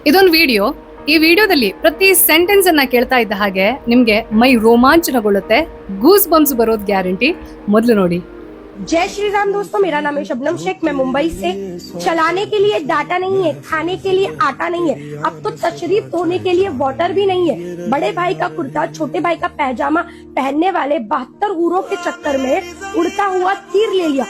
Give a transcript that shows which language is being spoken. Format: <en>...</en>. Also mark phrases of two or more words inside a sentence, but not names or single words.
<kn>ಇದೊಂದು ವಿಡಿಯೋ. ಈ ವಿಡಿಯೋದಲ್ಲಿ ಪ್ರತಿ ಸೆಂಟೆನ್ಸ್ ಅನ್ನ ಕೇಳ್ತಾ ಇದ್ದ ಹಾಗೆ ನಿಮ್ಗೆ ಮೈ ರೋಮಾಂಚನಗೊಳ್ಳುತ್ತೆ,</kn> <en>goose bumps</en> <kn>ಬರೋದು ಗ್ಯಾರಂಟಿ. ಮೊದಲು ನೋಡಿ.</kn> <hi>जय श्री राम दोस्तों, मेरा नाम है शबनम शेख, मैं मुंबई से। चलाने के लिए डाटा नहीं है, खाने के लिए आटा नहीं है, अब तो तशरीफ धोने के लिए वाटर भी नहीं है। बड़े भाई का कुर्ता, छोटे भाई का पैजामा पहनने वाले 72 हूरों के चक्कर में उड़ता हुआ तीर ले लिया।</hi>